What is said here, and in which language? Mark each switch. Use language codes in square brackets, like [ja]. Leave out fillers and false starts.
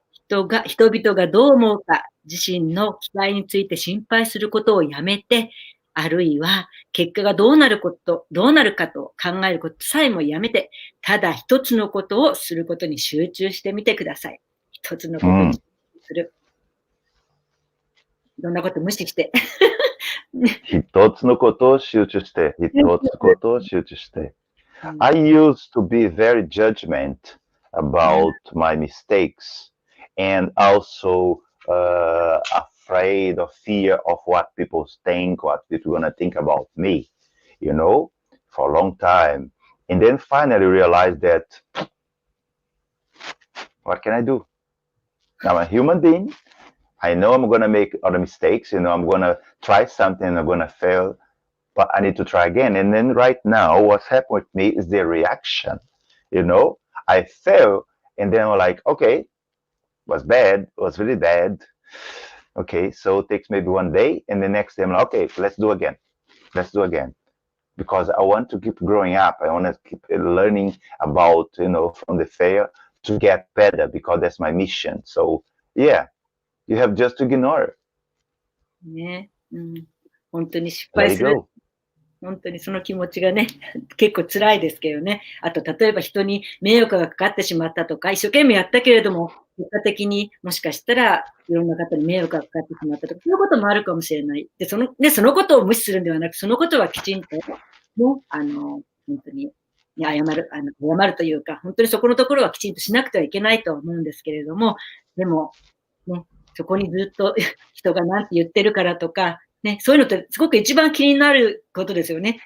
[ja] 人々がどう思うか、自身の期待について心配することをやめて、あるいは結果がどうなるかと考えることさえもやめて、ただ一つのことをすることに集中してみてください。一つのことに集中する。いろんなこと無視して。一つのことを集中して、一つのことを集中して。 [en] I used to be very judgment about my mistakes and also afraid or fear of what people think, what people gonna think about me, you know, for a long time. And then finally realized that, what can I do? I'm a human being. I know I'm gonna make other mistakes, you know, I'm gonna try something, I'm gonna fail, but I need to try again. And then right now, what's happened with me is the reaction. You know, I fail, and then I'm like, okay, was bad, was really bad. Okay, so it takes maybe one day, and the next day I'm like, okay, let's do again. Let's do again. Because I want to keep growing up. I want to keep learning about, you know, from the fail to get better because that's my mission. So yeah, you have just to ignore. [ja] ね、うん、本当に失 [en] Let [ja] 敗 [en] it [ja] する。 [en] go. [ja] 本当にその気持ちがね、結構辛いですけどね。あと、例えば人に迷惑がかかってしまったとか、一生懸命やったけれども、結果的にもしかしたらいろんな方に迷惑がかかってしまったとか、そういうこともあるかもしれない。で、そのことを無視するんではなく、そのことはきちんと、ね、本当に、ね、謝るというか、本当にそこのところはきちんとしなくてはいけないとは思うんですけれども、でも、ね、そこにずっと人が何て言ってるからとか、ね、そういうのってすごく一番気になることですよね。